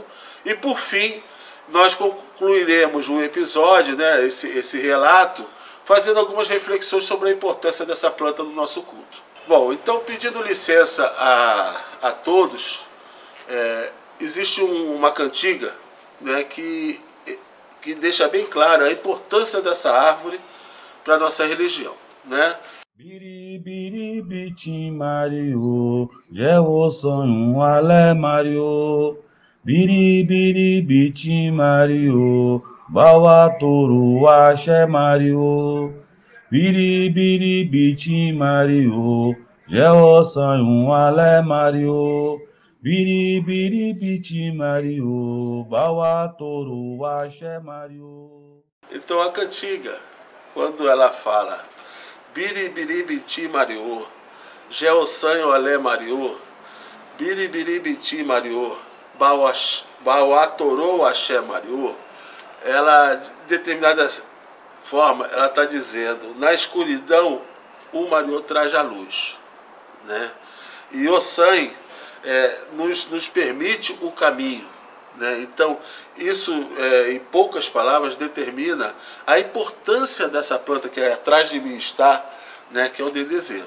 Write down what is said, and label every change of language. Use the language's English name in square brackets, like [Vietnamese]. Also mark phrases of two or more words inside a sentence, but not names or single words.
[Portuguese] E, por fim, nós concluiremos o episódio, né, esse relato, fazendo algumas reflexões sobre a importância dessa planta no nosso culto. Bom, então, pedindo licença a todos, existe uma cantiga, né, que deixa bem claro a importância dessa árvore para a nossa religião, né? [Yoruba] Biribiri biti Mario, Jewo sonho alé Mario. Biribiri biti Mario, Bawa toro axé Mario. Biribiri biti Mario, Jewo sonho alé Mario. Biribiri biti Mario, Bawa toro axé Mario. [Portuguese] Então a cantiga, quando ela fala [Yoruba] Biribiribiti Mariô, Geossanho Alé Mariô, Biribiribiti Mariô, Bauatorô Axé Mariô, [Portuguese] ela, de determinada forma, ela está dizendo, na escuridão o Mariô traz a luz, né? E o sangue nos permite o caminho, né? Então, isso, em poucas palavras, determina a importância dessa planta que atrás de mim está, né, que é o dendezeiro.